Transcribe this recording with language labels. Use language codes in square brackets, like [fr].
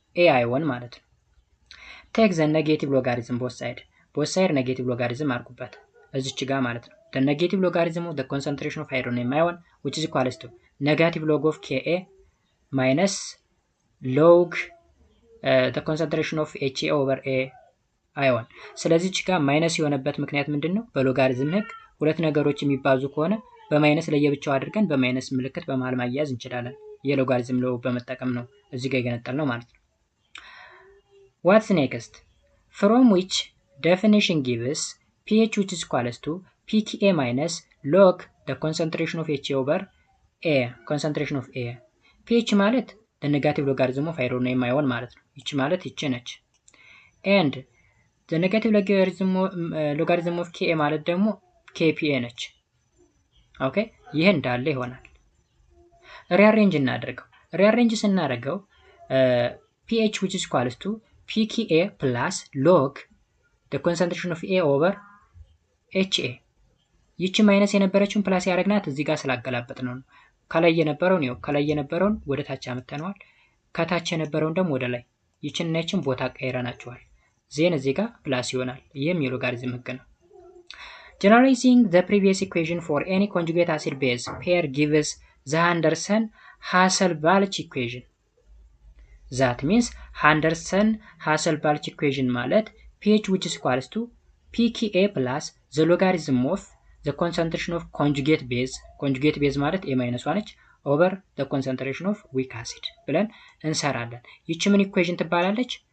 [en] A ion ማለት ነው። take the negative logarithm both side negative logarithm [am] አድርጉበት እዚች ጋር ማለት ነው። [en] the negative logarithm of the concentration of hydrogen ion which is equals to negative log of Ka minus log the concentration of HA over A ion። [am] ስለዚህ እዚች ጋር ማይነስ የሆነበት ምክንያት ምንድነው? በሎጋሪዝም ህግ ሁለት ነገሮች የሚባዙ ከሆነ በማይነስ ለየብቻው አድርገን በማይነስ ምልክት በመሃል ማያያዝ እንችላለን። የሎጋሪዝም ሎው በመጠቀም ነው እዚህ ጋር የገነጠልነው ማለት ነው። [en] What's next? From which definition gives pH which is equals to pKa minus log the concentration of HA over A, concentration of A. [am] pH ማለት [en] the negative logarithm of hydronium ion [am] ማለት ነው። ይቺ ማለት ይቺ ነች። [en] and the negative logarithm of Ka [am] ማለት ደግሞ Kpa ነች። ኦኬ ይሄ እንዳለ ይሆናል። ሪአሬንጅ እናደርገው። ሪአሬንጅ ስናደርገው [en] pH which is equals to pKa plus log the concentration of A over [am] HA ይቺ ማይነስ የነበረችውን ፕላስ ያደረግናት እዚህ ጋር ስላገላበጥ ነው። ከላይ የነበረውን ወደ ታች አመጣነዋል። ከታች የነበረውን ደግሞ ወደ ላይ። ይቺን እና ይቺን ቦታ ቀይረናቸዋል። ዜን እዚህ ጋር ፕላስ ይሆናል። ይሄም የሎጋሪዝም ህግ ነው። [en] Generalizing the previous equation for any conjugate acid base pair gives the Henderson-Hasselbalch equation. That means Henderson-Hasselbalch equation ማለት pH which is equals to pKa plus the logarithm of the concentration of conjugate base ማለት A minus 1 ነች over the concentration of weak acid [am] ብለን እንሰራለን። ይቺ ምን ኢኩዌሽን ትባላለች?